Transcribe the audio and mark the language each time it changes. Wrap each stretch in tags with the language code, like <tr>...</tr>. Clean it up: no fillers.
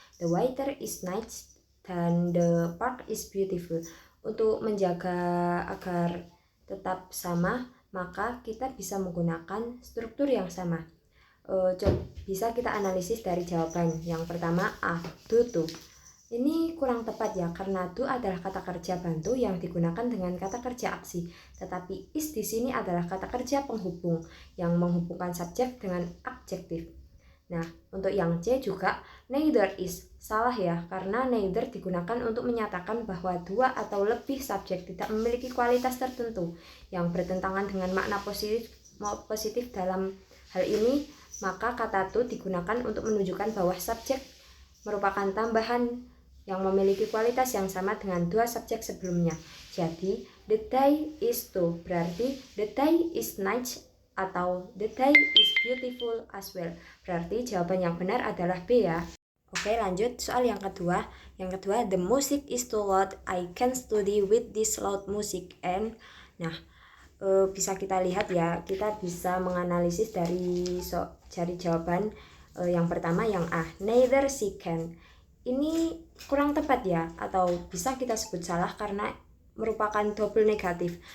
<en>The weather is nice</en> <id>dan</id> <en>the park is beautiful.</en> <id>Untuk menjaga agar tetap sama, maka kita bisa menggunakan struktur yang sama. Bisa kita analisis dari jawaban. Yang pertama A, do to. Ini kurang tepat ya, karena do adalah kata kerja bantu yang digunakan dengan kata kerja aksi. Tetapi is di sini adalah kata kerja penghubung yang menghubungkan subjek dengan adjektif. Nah, untuk yang C juga neither is. Salah ya, karena neither digunakan untuk menyatakan bahwa dua atau lebih subjek tidak memiliki kualitas tertentu yang bertentangan dengan makna positif dalam hal ini. Maka kata to digunakan untuk menunjukkan bahwa subjek merupakan tambahan yang memiliki kualitas yang sama dengan dua subjek sebelumnya. Jadi,</id> <en>the day is to</en> <id>berarti</id> <en>the day is nice</en> <id>atau</id> <en>the day is beautiful as well.</en> <id>Berarti jawaban yang benar adalah B ya. Oke, lanjut soal yang kedua. Yang kedua,</id> <en>the music is too loud. I can study with this loud music. And</en> <id>nah, bisa kita lihat ya, kita bisa menganalisis dari jawaban yang pertama yang A, neither she can. Ini kurang tepat ya, atau bisa kita sebut salah karena merupakan double negatif.</id>